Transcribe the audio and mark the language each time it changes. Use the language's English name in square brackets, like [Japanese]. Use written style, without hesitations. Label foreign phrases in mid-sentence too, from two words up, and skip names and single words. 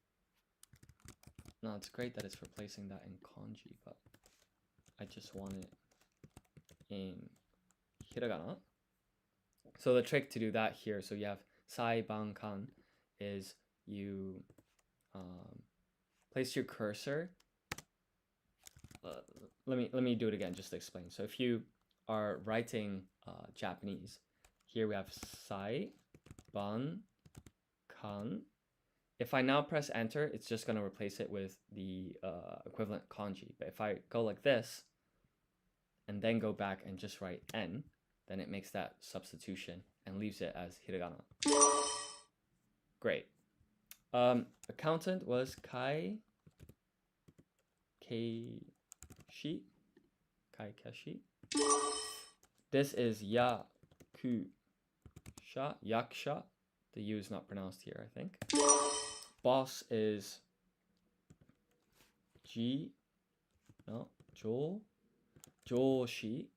[English] No, it's great that it's replacing that in kanji, but I just want it in hiragana. So the trick to do that here, so you have [Japanese] sai ban kan, [English] is you place your cursor. Let me do it again just to explain. So if you are writing Japanese, here we have [Japanese] sai ban kan. [English] If I now press enter, it's just going to replace it with the equivalent kanji. But if I go like this and then go back and just write n, then it makes that substitution and leaves it as hiragana. Great. Accountant was [Japanese] kai keshi. Kai keshi. [English] This is yakusha. Yakusha. The U is not pronounced here, I think. Boss is joshi.